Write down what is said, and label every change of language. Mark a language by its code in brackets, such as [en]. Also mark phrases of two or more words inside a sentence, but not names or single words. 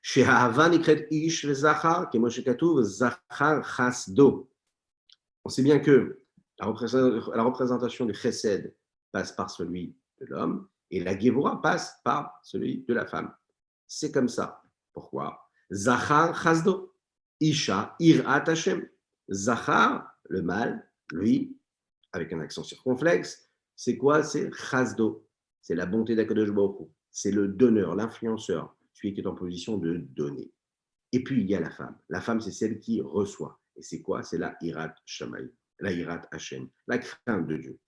[fr] On sait bien que la représentation du chesed passe par celui de l'homme et la Gevura passe par celui de la femme. C'est comme ça. Pourquoi? [he] זכר חסדו, אשה יראת השם. Zachar, [fr] le mâle, lui, avec un accent circonflexe, c'est quoi? C'est chasdo. C'est la bonté d' [he] הקדוש ברוך הוא. [fr] C'est le donneur, l'influenceur, celui qui est en position de donner. Et puis, il y a la femme. La femme, c'est celle qui reçoit. Et c'est quoi? C'est la [he] יראת שמים, [fr] la [he] יראת השם, [fr] la crainte de Dieu.